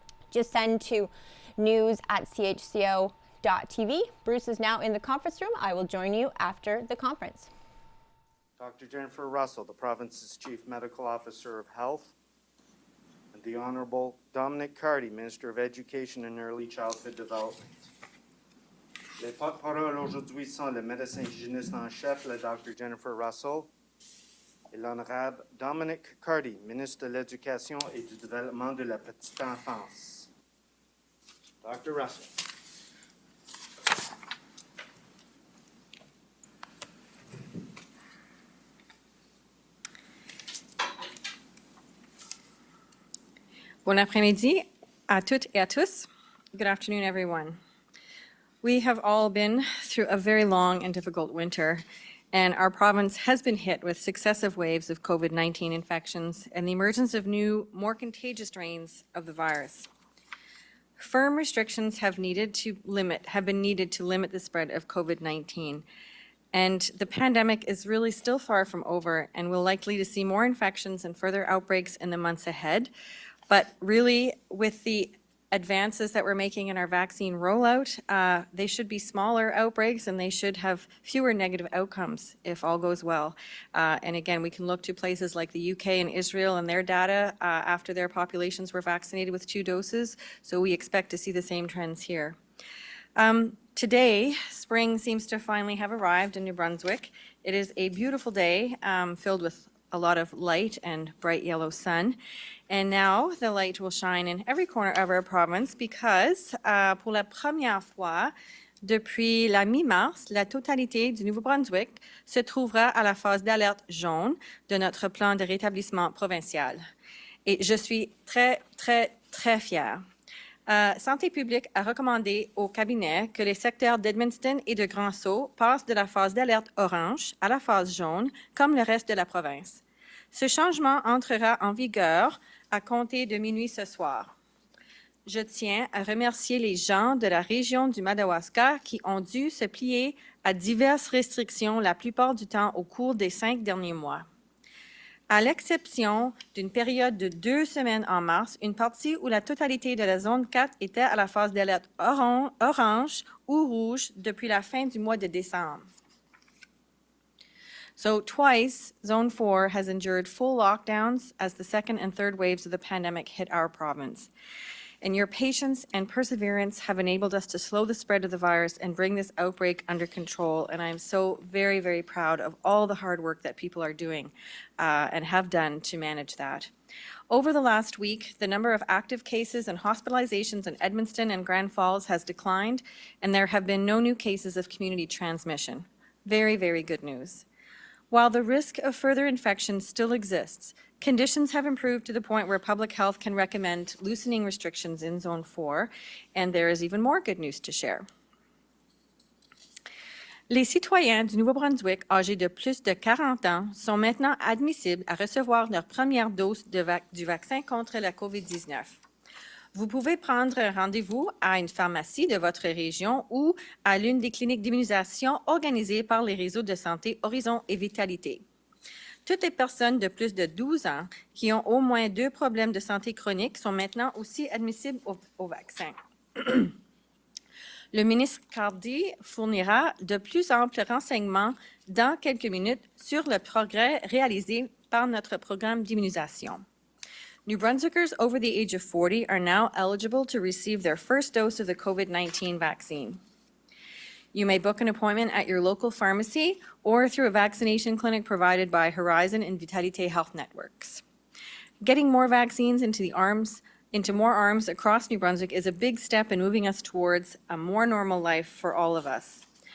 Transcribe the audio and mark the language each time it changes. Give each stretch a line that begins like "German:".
English: Just send to news@chco.tv. Bruce is now in the conference room. I will join you after the conference. Dr. Jennifer Russell, the province's Chief Medical Officer of Health, and the Honorable Dominic Carty, Minister of Education and Early Childhood Development.
French: Les porte-paroles aujourd'hui sont le médecin hygiéniste en chef, le Dr. Jennifer Russell, et l'Honorable Dominic Carty, Ministre de l'Éducation et du Développement de la Petite Enfance.
English: Dr. Russell.
French: Bon après-midi à toutes et à tous.
English: Good afternoon, everyone. We have all been through a very long and difficult winter, and our province has been hit with successive waves of COVID-19 infections and the emergence of new, more contagious strains of the virus. Firm restrictions have been needed to limit the spread of COVID-19. And the pandemic is really still far from over, and we're likely to see more infections and further outbreaks in the months ahead. But really, with the advances that we're making in our vaccine rollout, they should be smaller outbreaks and they should have fewer negative outcomes if all goes well. And again, we can look to places like the UK and Israel and their data after their populations were vaccinated with 2 doses. So we expect to see the same trends here. Today, spring seems to finally have arrived in New Brunswick. It is a beautiful day filled with a lot of light and bright yellow sun. And now the light will shine in every corner of our province because
French: pour la première fois depuis la mi-mars, la totalité du Nouveau-Brunswick se trouvera à la phase d'alerte jaune de notre plan de rétablissement provincial. Et je suis très, très, très fière. Santé publique a recommandé au cabinet que les secteurs d'Edmundston et de Grand Sault passent de la phase d'alerte orange à la phase jaune, comme le reste de la province. Ce changement entrera en vigueur à compter de minuit ce soir. Je tiens à remercier les gens de la région du Madawaska qui ont dû se plier à diverses restrictions la plupart du temps au cours des 5 derniers mois. À l'exception d'une période de 2 semaines en mars, une partie où la totalité de la zone 4 était à la phase d'alerte orange ou rouge depuis la fin du mois de décembre.
English: So twice, Zone 4 has endured full lockdowns as the second and third waves of the pandemic hit our province. And your patience and perseverance have enabled us to slow the spread of the virus and bring this outbreak under control. And I'm so very, very proud of all the hard work that people are doing and have done to manage that. Over the last week, the number of active cases and hospitalizations in Edmundston and Grand Falls has declined, and there have been no new cases of community transmission. Very, very good news. While the risk of further infection still exists, conditions have improved to the point where public health can recommend loosening restrictions in Zone 4, and there is even more good news to share.
French: Les citoyens du Nouveau-Brunswick âgés de plus de 40 ans sont maintenant admissibles à recevoir leur première dose du vaccin contre la COVID-19. Vous pouvez prendre rendez-vous à une pharmacie de votre région ou à l'une des cliniques d'immunisation organisées par les réseaux de santé Horizon et Vitalité. Toutes les personnes de plus de 12 ans qui ont au moins 2 problèmes de santé chronique sont maintenant aussi admissibles au vaccin. Le ministre Cardy fournira de plus amples renseignements dans quelques minutes sur le progrès réalisé par notre programme d'immunisation.
English: New Brunswickers over the age of 40 are now eligible to receive their first dose of the COVID-19 vaccine. You may book an appointment at your local pharmacy or through a vaccination clinic provided by Horizon and Vitalité Health Networks. Getting more vaccines into more arms across New Brunswick is a big step in moving us towards a more normal life for all of us.